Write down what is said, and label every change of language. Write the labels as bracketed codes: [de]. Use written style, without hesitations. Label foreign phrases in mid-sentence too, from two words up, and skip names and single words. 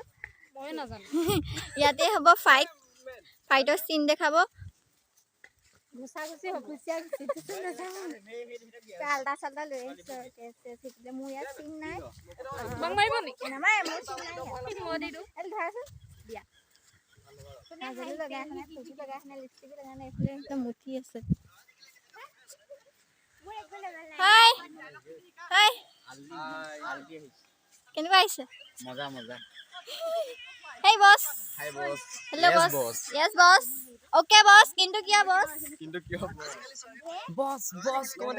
[as] মই নাজানো ইয়াতে হ'ব ফাইটৰ চিন দেখাব ঘুষা-ঘুষি হকুচিয়া ঘুষি আল্টা চাল্টা লৈ আহিছো কেছে মোৰ ইয়াত চিন নাই বাং মাৰিব নেকি নামাই মোৰ চিন নাই মই দি দিওঁ এল ধৰাচোন দিয়া নাজলি লগাই আনে ফুটি লগাই আনে লিপষ্টিক লগাই আনে এইফালে একদম মুঠি আছে হাই হাই কেনেকুৱা আহিছে মজা মজা [en] Hey boss. hi boss Hello Yes, boss. boss. Yes boss. Okay boss. [as] কিন্তু কিয় [en] boss? [as] কিন্তু কিয় [en] boss boss [as] কোনে